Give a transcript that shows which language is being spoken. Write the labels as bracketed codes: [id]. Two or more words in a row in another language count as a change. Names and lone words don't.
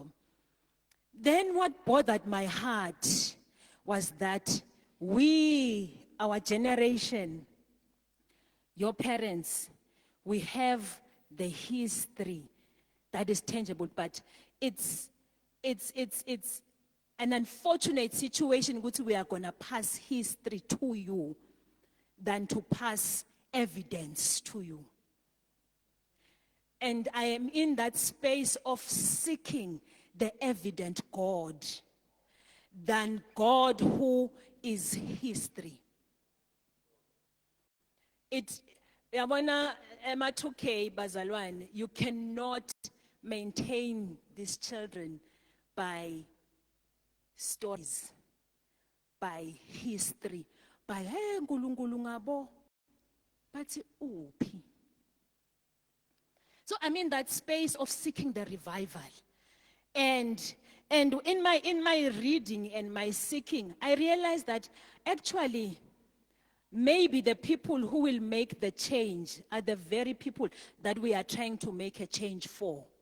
[en] Then what bothered my heart was that we, our generation, your parents, we have the history that is tangible, but it's an unfortunate situation which we are going to pass history to you than to pass evidence to you. And I am in that space of seeking the evident God than God who is history. [zu] Yabona ema 2K bazalwane, [en] you cannot maintain these children by stories, by history, by hey [zu] nkulunkulu ngabo bathi uphi. [en] So I'm in that space of seeking the revival. And in my reading and my seeking, I realized that actually maybe the people who will make the change are the very people that we are trying to make a change for.